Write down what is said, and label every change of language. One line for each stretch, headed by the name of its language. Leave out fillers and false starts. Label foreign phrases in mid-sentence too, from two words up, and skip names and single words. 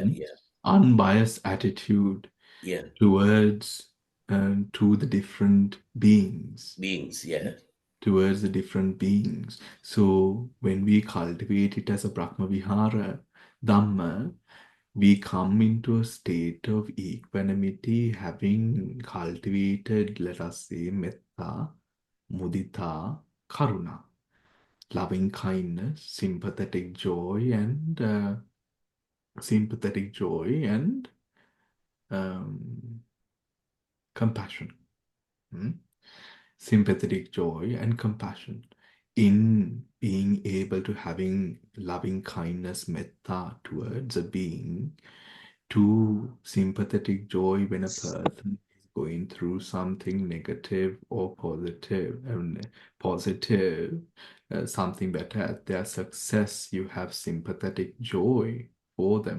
English: Unbiased attitude towards to the different beings. Towards the different beings. So when we cultivate it as a
Pali: Brahma Vihara Dhamma,
English: we come into a state of equanimity, having cultivated, let us say,
Pali: metta, mudita, karuna,
English: loving kindness, sympathetic joy, and compassion. Sympathetic joy and compassion in being able to having loving kindness, metta towards a being, to sympathetic joy when a person is going through something negative or positive, something better at their success, you have sympathetic joy for them.